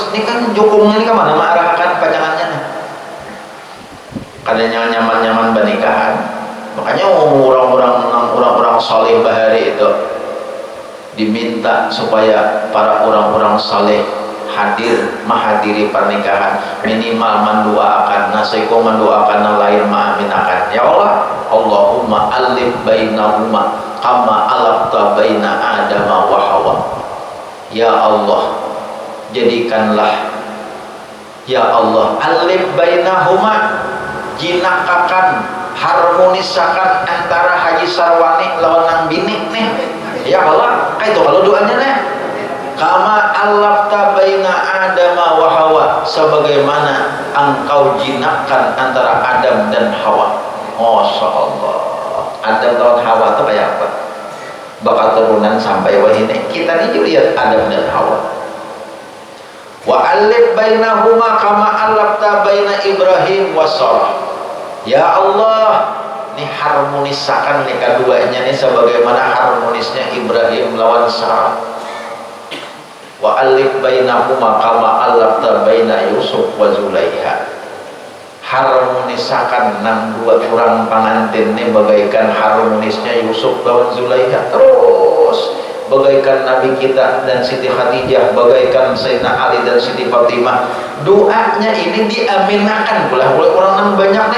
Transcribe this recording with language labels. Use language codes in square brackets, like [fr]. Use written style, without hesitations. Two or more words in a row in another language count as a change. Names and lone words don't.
[bjn] Ini kan jukungnya ini kemana arahkan pacangannya nih? Kadanya nyaman-nyaman pernikahan. Makanya orang-orang saleh bahari itu diminta supaya para orang-orang saleh hadir menghadiri pernikahan, minimal mendoakan nasiko, mendoakan lain maaminakan. [ar] يا الله، اللهم ألف بينهما كما ألفت بين آدم وحواء. يا الله, jadikanlah, يا الله، ألف بينهما, [bjn] jinakakan, harmonisakan antara Haji Sarwani lawan nang bini nih. [ar] يا الله, [bjn] kayak itu kalau doanya nih, [ar] كما ألفت بين آدم وحواء, [id] sebagaimana engkau jinakkan antara Adam dan Hawa. [ar] ما شاء الله, [bjn] Adam lawan Hawa itu kayak apa? Bakal turunan sampai wah ini kita nih lihat Adam dan Hawa. [ar] وألف بينهما كما ألفت بين إبراهيم وسارة. يا الله, [bjn] ini harmonisakan nih keduanya nih sebagaimana harmonisnya Ibrahim lawan Sarah. [ar] وألف بينهما كما ألفت بين يوسف وزليخا. [bjn] Harmonisakan nang dua orang pengantin ini bagaikan harmonisnya Yusuf lawan Zulaiha. Terus bagaikan Nabi kita dan Siti Khadijah, bagaikan Sayyidina Ali dan Siti Fatimah. Doanya ini diaminakan pula oleh orang nang banyak nih.